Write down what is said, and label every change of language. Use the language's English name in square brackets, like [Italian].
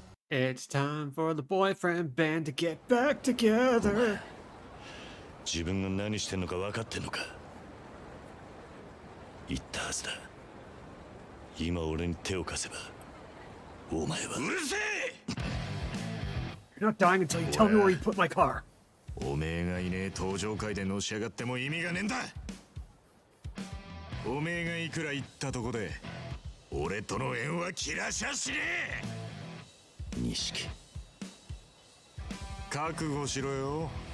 [English] It's time for the boyfriend band to get back together. [Japanese] 自分が何してんのか分かってんのか。言ったはずだ。今俺に手を貸せばお前は。うるせえ。 [English] You're not dying until you tell me where you put my car. [Japanese] おめえがいねえ登場会でのし上がっても意味がねえんだ。おめえがいくら言ったとこで俺との縁は切らしゃしねえ。錦、覚悟しろよ。